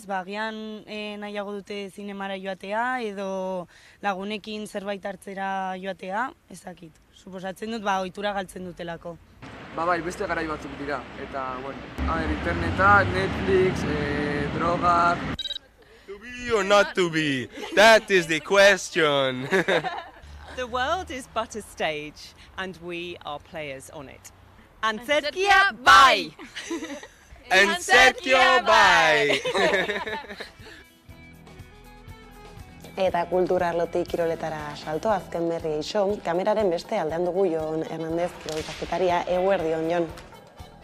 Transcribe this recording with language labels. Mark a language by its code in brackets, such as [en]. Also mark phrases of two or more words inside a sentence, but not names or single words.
[eu] Agian nahiago dute zinemara joatea edo lagunekin zerbait hartzera joatea, ez dakit. Suposatzen dut, ohitura galtzen dutelako. Bai, beste garai batzuk dira. Eta, bueno, interneta, Netflix, drogak... [en] To be or not to be? That is the question. The world is but a stage, and we are players on it. [eu] Antzerkia, bai! Antzerkia, bai! Eta kulturarlotik kiroletara salto, azken berri iso, kameraren beste aldean dugu Jon Hernandez, kirol kazetaria, eguerdion, Jon.